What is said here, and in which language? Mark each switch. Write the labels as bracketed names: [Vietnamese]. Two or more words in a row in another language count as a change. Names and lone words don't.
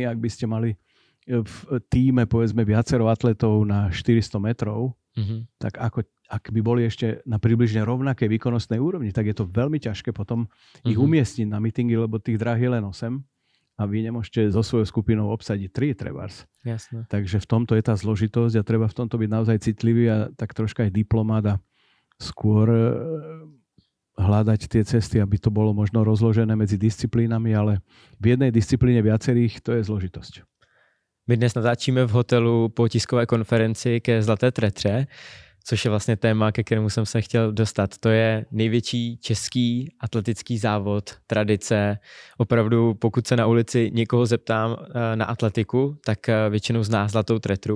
[Slovak] Ak by ste mali v tíme povedzme viacero atletov na 400 metrov, tak ak by boli ešte na približne rovnakej výkonnostnej úrovni, tak je to veľmi ťažké potom ich umiestniť na mítingy, lebo tých dráh je len 8 a vy nemôžete so svojou skupinou obsadiť 3 trebárs. Jasné. Takže v tomto je tá zložitosť a treba v tomto byť naozaj citlivý a tak troška aj diplomát a skôr hľadať tie cesty, aby to bolo možno rozložené medzi disciplínami, ale v jednej disciplíne viacerých to je zložitosť. [Czech] My dnes natáčíme v hotelu po tiskové konferenci ke Zlaté tretře, což je vlastně téma, ke kterému jsem se chtěl dostat. To je největší český atletický závod, tradice. Opravdu, pokud se na ulici někoho zeptám na atletiku, tak většinou zná Zlatou tretru.